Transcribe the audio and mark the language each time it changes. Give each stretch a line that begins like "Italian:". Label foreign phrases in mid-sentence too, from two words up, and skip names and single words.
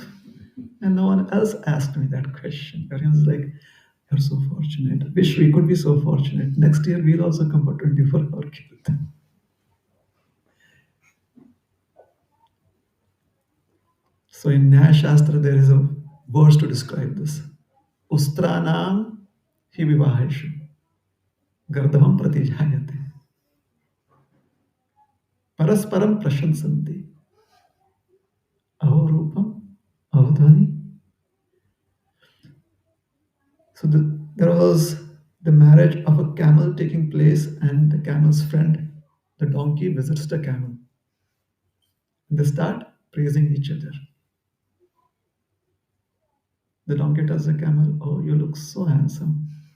English: And no one else asked me that question. Everyone's like, you're so fortunate. Wish we could be so fortunate. Next year, we'll also come for 24-hour kirtan. So in Nyaya Shastra, there is a verse to describe this.
Sanskrit: Ustranam hi vivaheshu gardavam pratijayate parasparam prashansanti aho avadhani.
English: So there was the marriage of a camel taking place, and the camel's friend, the donkey, visits the camel. And they start praising each other. The donkey tells the camel, "Oh, you look so handsome."